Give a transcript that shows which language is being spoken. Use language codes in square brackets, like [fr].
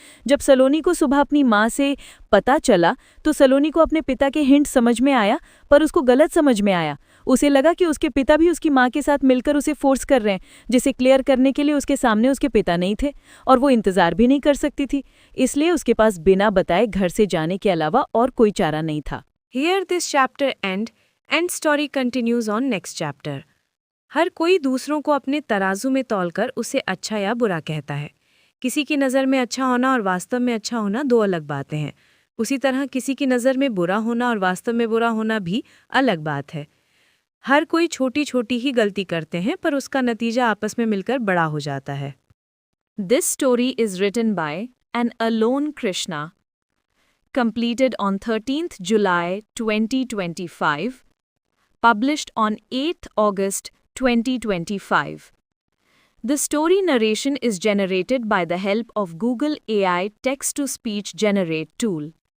[hi] जब सलोनी को सुबह अपनी माँ से पता चला तो सलोनी को अपने पिता के हिंट समझ में आया, पर उसको गलत समझ में आया। उसे लगा कि उसके पिता भी उसकी माँ के साथ मिलकर उसे फोर्स कर रहे हैं, जिसे क्लियर करने के लिए उसके सामने उसके पिता नहीं थे और वो इंतजार भी नहीं कर सकती थी। इसलिए उसके पास बिना बताए घर से जाने के अलावा और कोई चारा नहीं था। [en] Here this chapter and story continues on next chapter. [hi] हर कोई दूसरों को अपने तराजू में तौलकर उसे अच्छा या बुरा कहता है। किसी की नज़र में अच्छा होना और वास्तव में अच्छा होना दो अलग बातें हैं। उसी तरह किसी की नज़र में बुरा होना और वास्तव में बुरा होना भी अलग बात है। हर कोई छोटी छोटी ही गलती करते हैं, पर उसका नतीजा आपस में मिलकर बड़ा हो जाता है। [en] This story is written by an alone Krishna, completed on 13th July 2025, published on 8th August 2025. The story narration is generated by the help of Google AI text-to-speech generate tool.